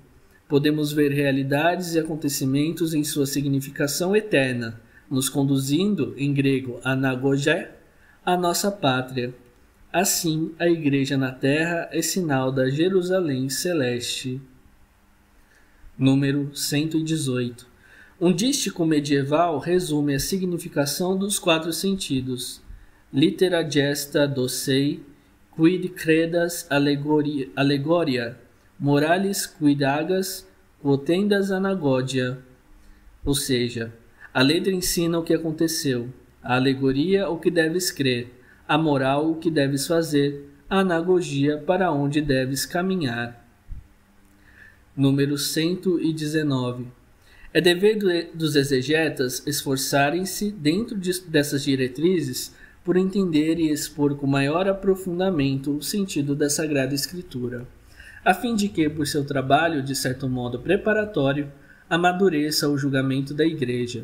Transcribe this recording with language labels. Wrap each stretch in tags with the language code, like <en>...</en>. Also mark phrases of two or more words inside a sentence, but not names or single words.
<pt>Podemos ver realidades e acontecimentos em sua significação eterna, nos conduzindo, em grego anagogé, à nossa pátria. Assim, a Igreja na Terra é sinal da Jerusalém Celeste. Número 118. Um dístico medieval resume a significação dos 4 sentidos.</pt> <la>Litera gesta docei, quid credas allegoria, moralis quid agas, quotendas anagogia.</la> <pt>Ou seja, a letra ensina o que aconteceu, a alegoria o que deves crer, a moral o que deves fazer, a anagogia para onde deves caminhar. Número 119. É dever dos exegetas esforçarem-se, dentro dessas diretrizes, por entender e expor com maior aprofundamento o sentido da Sagrada Escritura, a fim de que, por seu trabalho, de certo modo preparatório, amadureça o julgamento da Igreja.</pt>